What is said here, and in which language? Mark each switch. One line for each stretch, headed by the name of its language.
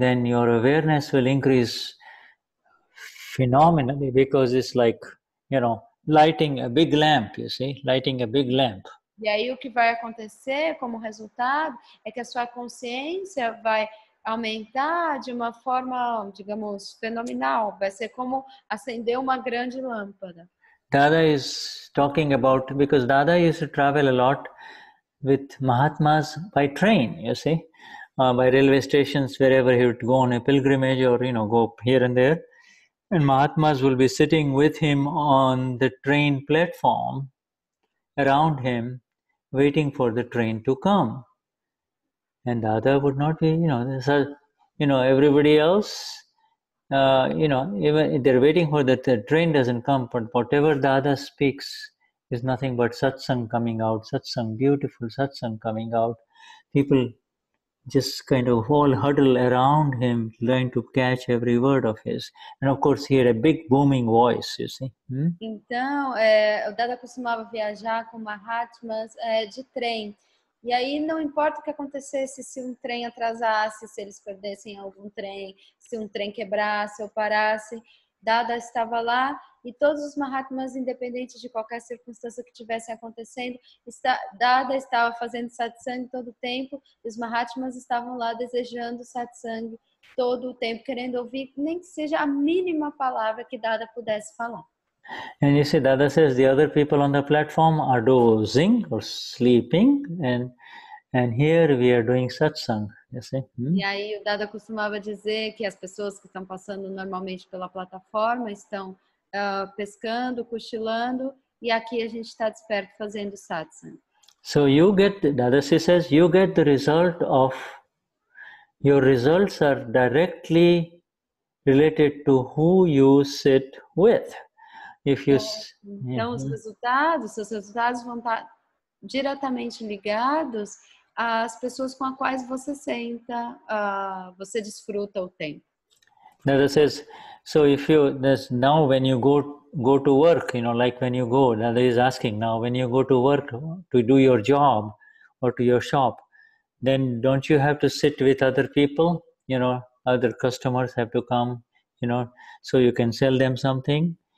English: Then your awareness will increase phenomenally, because it's like, you know, lighting a big lamp, you see, lighting a big lamp.
Portuguese: E aí o que vai acontecer como resultado é que a sua consciência vai aumentar de uma forma, digamos, fenomenal. Vai ser como acender uma grande lâmpada.
English: Dada is talking about, because Dada used to travel a lot with Mahatmas by train, you see, by railway stations, wherever he would go on a pilgrimage or, you know, go here and there. And Mahatmas will be sitting with him on the train platform around him, waiting for the train to come. And Dada would not be, everybody else, even they're waiting for the train doesn't come, but whatever Dada speaks is nothing but satsang coming out, satsang, beautiful satsang coming out. People just kind of all huddle around him, trying to catch every word of his. And of course, he had a big booming voice, you see.
Portuguese: Então, o Dada costumava viajar com Mahatmas de trem. E aí não importa o que acontecesse, se um trem atrasasse, se eles perdessem algum trem, se um trem quebrasse ou parasse, Dada estava lá e todos os Mahatmas, independente de qualquer circunstância que estivesse acontecendo, Dada estava fazendo satsang todo o tempo e os Mahatmas estavam lá desejando satsang todo o tempo, querendo ouvir nem que seja a mínima palavra que Dada pudesse falar.
English: And you see, Dada says the other people on the platform are dozing or sleeping, and here we are doing satsang. You see?
Portuguese: E aí o Dada costumava dizer que as pessoas que estão passando normalmente pela plataforma estão pescando, cochilando, e aqui a gente está desperto fazendo satsang.
English: So you get, Dadasi says, you get the result of, your results are directly related to who you sit with. If you,
Portuguese: então, seus resultados vão estar diretamente ligados às pessoas com as quais você senta, você desfruta o tempo.
English: Dada says, so if you, now when you go to work, like when you go, Dada is asking now, when you go to work to do your job or to your shop, then don't you have to sit with other people? Other customers have to come, so you can sell them something.